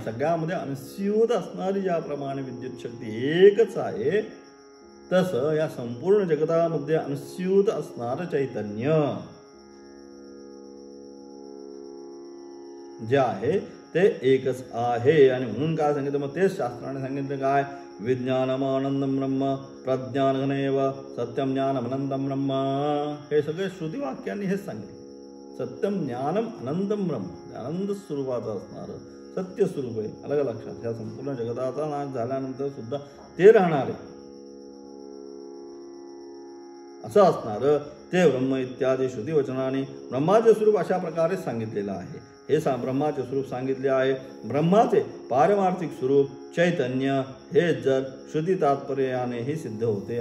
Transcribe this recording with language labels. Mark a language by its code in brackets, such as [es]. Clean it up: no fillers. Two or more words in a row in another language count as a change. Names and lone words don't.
[mr] सगळ्यामध्ये अनुस्यूत असणारी ज्याप्रमाणे विद्युत शक्ती एकच आहे तसं या संपूर्ण जगतामध्ये अनुस्यूत असणारं चैतन्य जे आहे ते एकच आहे. आणि म्हणून काय सांगितलं मग तेच शास्त्राने सांगितलं काय [sa] विज्ञानम आनंदम ब्रह्म प्रज्ञानघनेव सत्यम ज्ञानम अनंतम ब्रह्म [mr] हे सगळे श्रुतिवाक्यांनी हेच सांगितले. [sa] सत्यम ज्ञानम अनंतम ब्रह्म [mr] आनंद स्वरूपाचं असणारं सत्य स्वरूप आहे. अलग लक्षात ह्या संपूर्ण जगताचा नाश झाल्यानंतर सुद्धा ते राहणार आहे असं असणारं ते ब्रह्म इत्यादी श्रुतिवचनाने ब्रह्माचे स्वरूप अशा प्रकारे सांगितलेलं आहे. हे ब्रह्माचे स्वरूप सांगितले आहे. ब्रह्माचे पारमार्थिक स्वरूप चैतन्य हे जर श्रुती तात्पर्यानेही सिद्ध होते.